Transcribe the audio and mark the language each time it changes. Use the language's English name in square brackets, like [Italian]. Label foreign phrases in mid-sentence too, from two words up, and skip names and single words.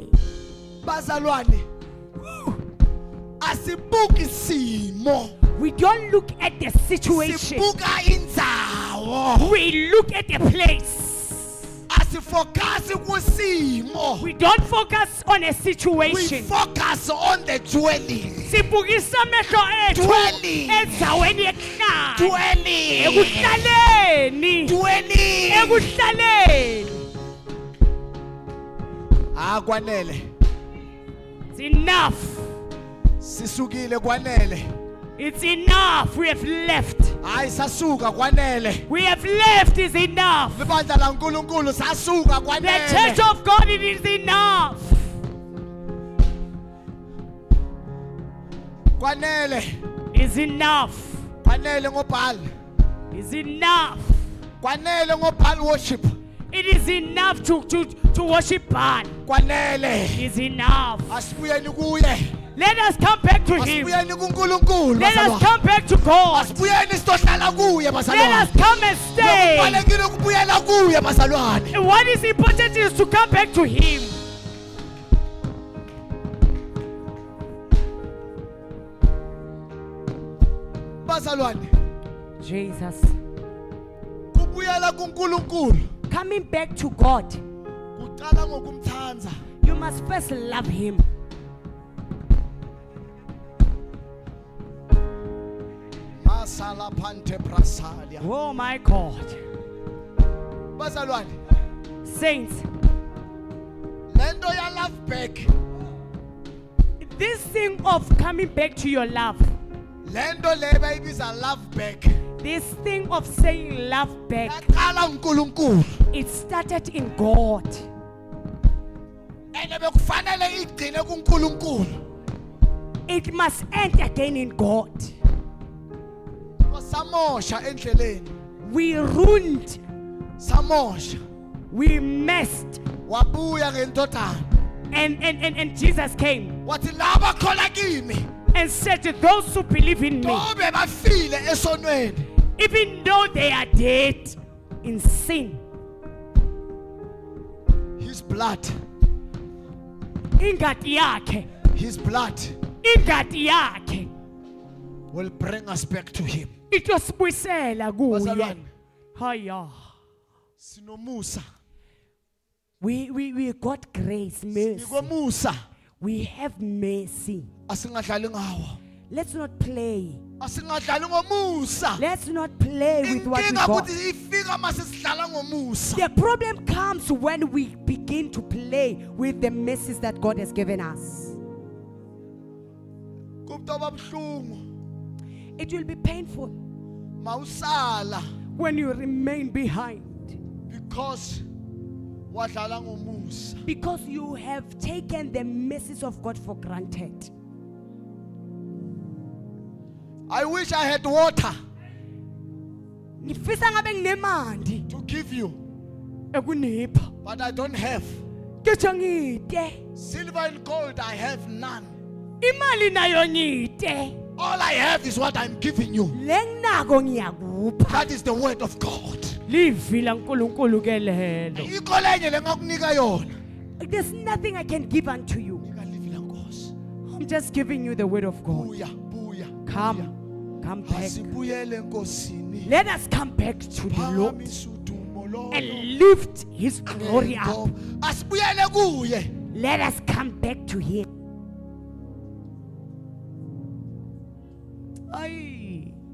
[Swati] Bazalwane, asibuki isimo, [English] We don't look at the situation. [Swati] sibuka indzawo. [English] We look at the place. [Swati] Asifocus kusimo. [English] We don't focus on a We situation. focus on the dwelling. [Swati] Sibukisa amehlo ethu [English] Dwelling. [Swati] endzaweni yokuhlala. [English] Dwelling. [Swati] Ekuhlaleni. [English] Dwelling. [Swati] Ekuhlaleni. Kwanele. [English] It's enough. [Swati] Sisukile kwanele. [English] It's enough. We have left. [Swati] Hayi sasuka kwanele. [English] We have left is enough. [Swati] Libandla laNkulunkulu sasuka [English] The [Swati] kwanele. [English] church of God, it is enough. [Swati] Kwanele. [English] It's enough. [Swati] Kwanele ngobhali. [English] It's enough. [Swati] Kwanele ngobhali worship. [English] It is enough to worship God. [Swati] Kwanele. [English] It's enough. [Swati] Asibuyeni kuye. [English] Let us come back to Him. [Swati] Asibuyeni kuNkulunkulu [English] Let us [Swati] bazalwane. [English] come back to God. [Swati] Asibuyeni sizohlala kuye [English] Let [Swati] bazalwane. [English] us come and stay. [Swati] Kubalekile ukubuyela kuye bazalwane. [English] And what is important is to come back to Him. [Swati] Bazalwane, [English] Jesus. [Swati] kubuyela kuNkulunkulu [English] Coming back to God, [Swati] kuqala ngokumthanza. [English] you must first love Him. Masala phante prasalia. Oh my God. [Swati] Bazalwane, [English] Saints, [Swati] lento ya [English] love back. this thing of coming back to your love, [Swati] Lento le bayibiza [English] love back. this thing of saying love back, [Swati] Yaqala uNkulunkulu. [English] it started in God. [Swati] Ene bekufanele igcine kuNkulunkulu. [English] It must end again in God. [Swati] Samosha endleleni. [English] We ruined, [Swati] Samosha. [English] we messed, [Swati] Wabuya ngendodana. [English] and Jesus came [Swati] Wathi laba khona kimi. [English] and said to those who believe in me, [Swati] Tobe bafile esonweni. [English] even though they are dead in sin, His blood. [Swati] ingadi yakhe, [English] His blood [Swati] ingadi yakhe [English] will bring us back to him. [Swati] itosibuyisela kuye. Bazalwane, Haya. sinomusa. [English] We got grace, mercy. [Swati] Sikomusa. [English] We have mercy. [Swati] Asingadlali ngawo. [English] Let's not play. [Swati] Asingadlali ngomusa. [English] Let's not play with what we [Swati] Inkinga [English] got. [Swati] ukuthi ifika mase sidlala ngomusa. [English] The problem comes when we begin to play with the mercies that God has given us. [Swati] Kubutoba buhlungu. [English] It will be painful [Swati] Mawusala [English] when you remain behind [Swati] because wadlala ngomusa. [English] because you have taken the mercies of God for granted. I wish I had water [Swati] Ngifisa ngabe nginemandi [English] to give you, [Swati] ekunipha. [English] but I don't have. [Swati] Ketsha ngite. [English] Silver and gold I have none. [Swati] Imali nayo ngite. [English] All I have is what I'm giving you. [Swati] Lenginako ngiyakupha. [English] That is the word of God. [Swati] Livi la nkulunkulu ke lelo. Ikho lenye lengakunika yona. [English] There's nothing I can give unto you. [Swati] Nika livi lenkosi. [English] I'm just giving you the word of God. [Swati] Buya, buya. [English] Come back. Let us come back to the Lord and lift His glory up. Let us come back to Him. Aye.